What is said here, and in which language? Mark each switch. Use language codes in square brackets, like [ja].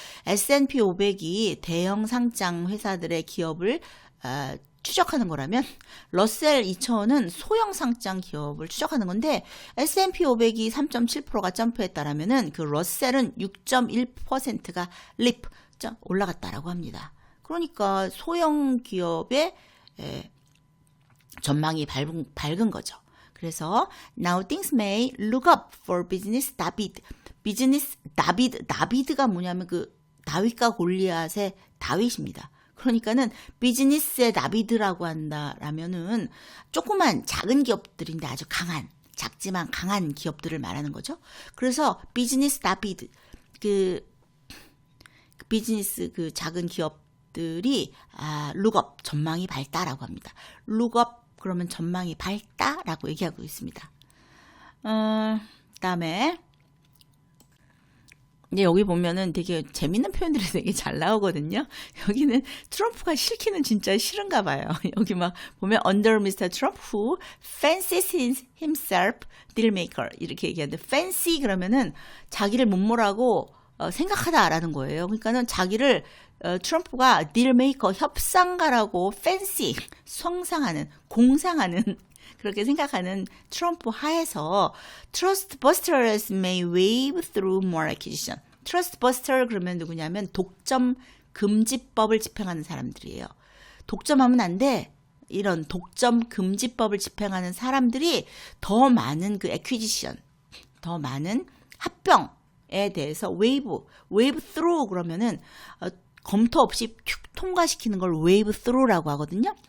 [ko] S&P 500이 대형 상장 회사들의 기업을 추적하는 거라면 러셀 2000은 소형 상장 기업을 추적하는 건데 S&P 500이 3.7%가 점프했다라면은 그 러셀은 6.1%가 올라갔다라고 합니다. 그러니까 소형 기업의 전망이 밝은 거죠. 그래서 [en] Now things may look up for business David. [ko] 비즈니스 다비드가 뭐냐면 그 다윗과 골리앗의 다윗입니다. 그러니까는 비즈니스의 다비드라고 한다라면은 조그만 작은 기업들인데 아주 작지만 강한 기업들을 말하는 거죠. 그래서 비즈니스 다비드 그 비즈니스 그 작은 기업들이 룩업 전망이 밝다라고 합니다. 룩업 그러면 전망이 밝다라고 얘기하고 있습니다. 그다음에 이제 여기 보면은 되게 재밌는 표현들이 되게 잘 나오거든요. 여기는 트럼프가 싫기는 진짜 싫은가 봐요. 여기 막 보면 [en] under Mr. Trump who fancies himself deal maker [ko] 이렇게 얘기하는데 fancy 그러면은 자기를 못모라고 생각하다라는 거예요. 그러니까는 자기를 트럼프가 [en] deal maker [ko] 협상가라고 fancy 공상하는 그렇게 생각하는 트럼프 하에서 [en] Trust Busters may wave through more acquisition. [ko] Trust Buster 그러면 누구냐면 독점 금지법을 집행하는 사람들이에요. 독점하면 안 돼. 이런 독점 금지법을 집행하는 사람들이 더 많은 그 acquisition, 더 많은 합병에 대해서 [en] wave through [ko] 그러면은 검토 없이 통과시키는 걸 wave through라고 하거든요.